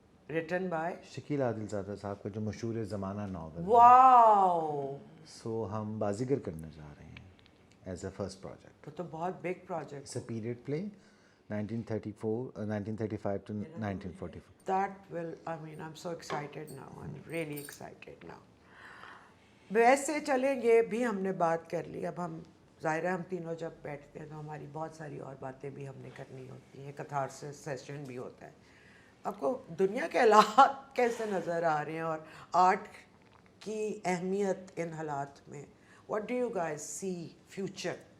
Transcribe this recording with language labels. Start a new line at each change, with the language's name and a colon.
English: written by
Hindi: Shakeel आदिलज़ादा साहब का जो मशहूर ज़माना नावल.
English: Wow.
Hindi: सो हम बाजीगर करने जा रहे हैं
English: As a first project.
Hindi: तो बहुत big project.
English: It's a period play 1935 to 1944. That will, I mean, I'm so excited now. I'm really excited now.
Hindi: वैसे चले ये भी हमने बात कर ली. अब हम ज़ाहिर है हम तीनों जब बैठते हैं तो हमारी बहुत सारी और बातें भी हमने करनी होती हैं. कैथारसिस सेशन भी होता है. आपको दुनिया के हालात कैसे नज़र आ रहे हैं और आर्ट की अहमियत इन हालात में?
English: What do you guys see future?